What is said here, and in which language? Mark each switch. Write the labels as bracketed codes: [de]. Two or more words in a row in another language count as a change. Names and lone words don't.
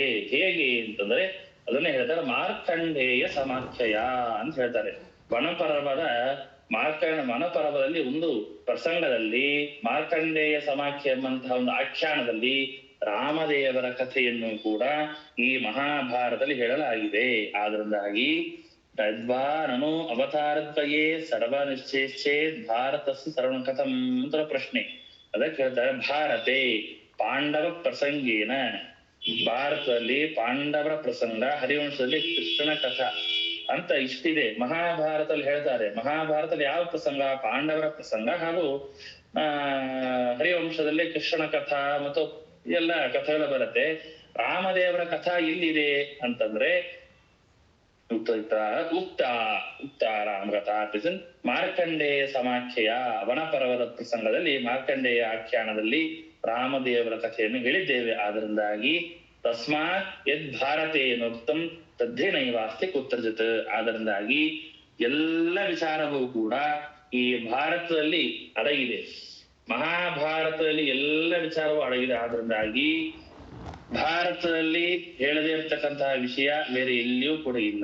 [kn] ಹೇಗೆ ಅಂತಂದ್ರೆ ಅದನ್ನೇ ಹೇಳ್ತಾರೆ, ಮಾರ್ಕಂಡೇಯ ಸಮಾಖ್ಯಯ ಅಂತ ಹೇಳ್ತಾರೆ. ವನಪರ್ವದಲ್ಲಿ ಒಂದು ಪ್ರಸಂಗದಲ್ಲಿ ಮಾರ್ಕಂಡೇಯ ಸಮಾಖ್ಯ ಎಂಬಂತಹ ಒಂದು ಆಖ್ಯಾನದಲ್ಲಿ ರಾಮದೇವರ ಕಥೆಯನ್ನು ಕೂಡ ಈ ಮಹಾಭಾರತದಲ್ಲಿ ಹೇಳಲಾಗಿದೆ. [sa] ಆದ್ರಿಂದಾಗಿ ತದ್ವಾ ನನು ಅವತಾರದ್ವಯೇ ಸರ್ವ ನಿಶ್ಚೇಶ್ಚೇತ್ ಭಾರತಸ್ಯ ಸರ್ವಂ ಕಥಂ [kn] ಅಂತ ಪ್ರಶ್ನೆ. ಅದಕ್ಕೆ ಹೇಳ್ತಾರೆ, [sa] ಭಾರತೆ ಪಾಂಡವ ಪ್ರಸಂಗೇನ, [kn] ಭಾರತದಲ್ಲಿ ಪಾಂಡವರ ಪ್ರಸಂಗ, ಹರಿವಂಶದಲ್ಲಿ ಕೃಷ್ಣನ ಕಥಾ ಅಂತ ಇಷ್ಟಿದೆ. ಮಹಾಭಾರತದಲ್ಲಿ ಹೇಳ್ತಾರೆ, ಮಹಾಭಾರತದಲ್ಲಿ ಯಾವ ಪ್ರಸಂಗ? ಪಾಂಡವರ ಪ್ರಸಂಗ ಹಾಗೂ ಹರಿವಂಶದಲ್ಲಿ ಕೃಷ್ಣನ ಕಥಾ ಮತ್ತು ಎಲ್ಲ ಕಥೆಗಳು ಬರುತ್ತೆ. ರಾಮದೇವರ ಕಥಾ ಎಲ್ಲಿದೆ ಅಂತಂದ್ರೆ [sa] ಉಕ್ತ ರಾಮಕಥಾ [kn] ಮಾರ್ಕಂಡೇಯ ಸಮಾಖ್ಯೆಯ ವನಪರ್ವದ ಪ್ರಸಂಗದಲ್ಲಿ ಮಾರ್ಕಂಡೇಯ ಆಖ್ಯಾನದಲ್ಲಿ ರಾಮದೇವರ ಕಥೆಯನ್ನು ಹೇಳಿದ್ದೇವೆ. [sa] ಆದ್ರಿಂದಾಗಿ ತಸ್ಮಾತ್ ಯದ್ ಭಾರತೇನೋಕ್ತಂ ತದ್ಧೇನೈವಾಸ್ತಿ ಕುತ್ರಚಿತ್. [kn] ಆದ್ರಿಂದಾಗಿ ಎಲ್ಲ ವಿಚಾರವೂ ಕೂಡ ಈ ಭಾರತದಲ್ಲಿ ಅಡಗಿದೆ. ಮಹಾಭಾರತದಲ್ಲಿ ಎಲ್ಲ ವಿಚಾರವೂ ಅಡಗಿದೆ. ಆದ್ರಿಂದಾಗಿ ಭಾರತದಲ್ಲಿ ಹೇಳದೇ ಇರ್ತಕ್ಕಂತಹ ವಿಷಯ ಬೇರೆ ಎಲ್ಲಿಯೂ ಕೂಡ ಇಲ್ಲ.